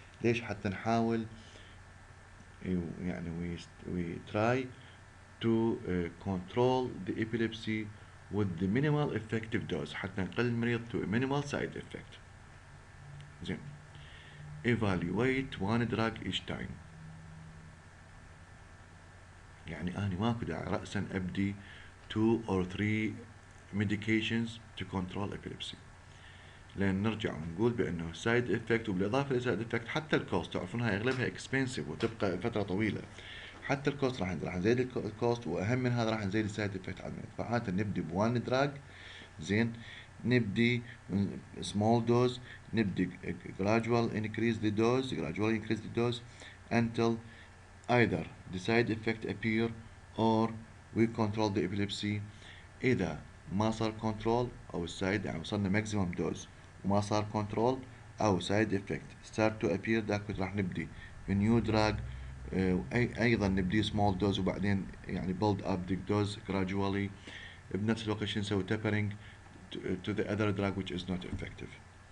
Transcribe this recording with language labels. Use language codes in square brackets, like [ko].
[ar] ليش؟ حتى نحاول يعني [en] we try to control the epilepsy with the minimal effective dose [ar] حتى نقلل المريض [en] to a minimal side effect. [ar] زين. [en] evaluate one drug each time. [ar] يعني أنا ماكو داعي رأسا أبدي [en] 2 or 3 medications to control epilepsy، [ar] لأن نرجع ونقول بأنه side effect وبالإضافة إلى side effect حتى الكوست تعرفونها أغلبها expensive وتبقى فترة طويلة. حتى الكوست راح نزيد الكوست، واهم من هذا راح نزيد السايد افكت على المريض. فعادة نبدي بوان دراج. زين. نبدي [en] small dose، نبدي gradual increase the dose until either the side effect appear or we control the epilepsy. [ar] إذا ما صار كنترول أو السايد يعني وصلنا ماكسيمم دوز وما صار كنترول أو سايد افكت [en] start to appear [ar] ذاك راح نبدي نيو دراج. أيضا نبدي [en] small dose [ar] وبعدين يعني [en] build up the dose gradually. [ar] بنفس الوقت شو نسوي [en] tapering to the other drug which is not effective.